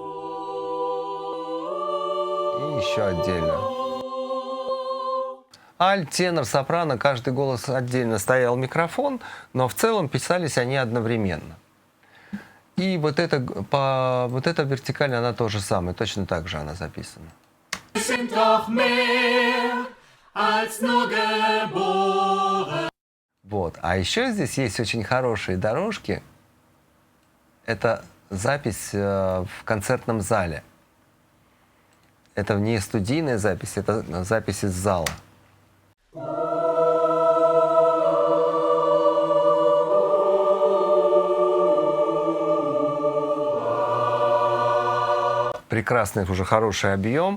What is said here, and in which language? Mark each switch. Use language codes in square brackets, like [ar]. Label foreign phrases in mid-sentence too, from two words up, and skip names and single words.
[ru] И еще отдельно. Альт, тенор, сопрано, каждый голос отдельно стоял микрофон, но в целом писались они одновременно. И вот эта вертикаль, она тоже самая, точно так же она записана. [de] sind doch mehr als nur geboren. [ru] Вот. А еще здесь есть очень хорошие дорожки. Это запись в концертном зале. Это не студийная запись, это запись из зала. Прекрасный, уже хороший объем.